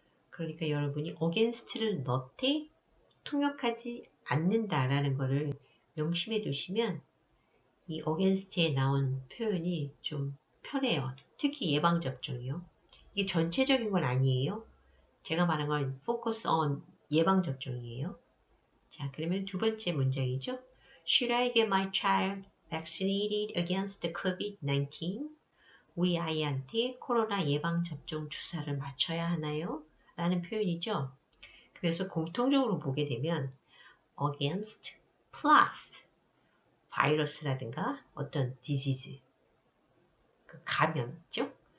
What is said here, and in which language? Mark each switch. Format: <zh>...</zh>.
<ko>그러니까 여러분이 against를 넣되 통역하지 않는다라는 것을 명심해 두시면 이 against에 나온 표현이 좀 편해요. 특히 예방접종이요. 이게 전체적인 건 아니에요. 제가 말한 건</ko> <en>focus on</en> <ko>예방접종이에요. 자, 그러면 두 번째 문장이죠.</ko> <en>Should I get my child vaccinated against the COVID-19?</en> <ko>우리 아이한테 코로나 예방접종 주사를 맞춰야 하나요? 라는 표현이죠. 그래서 공통적으로 보게 되면 against plus 바이러스라든가 어떤 disease, 그 감염이죠.</ko>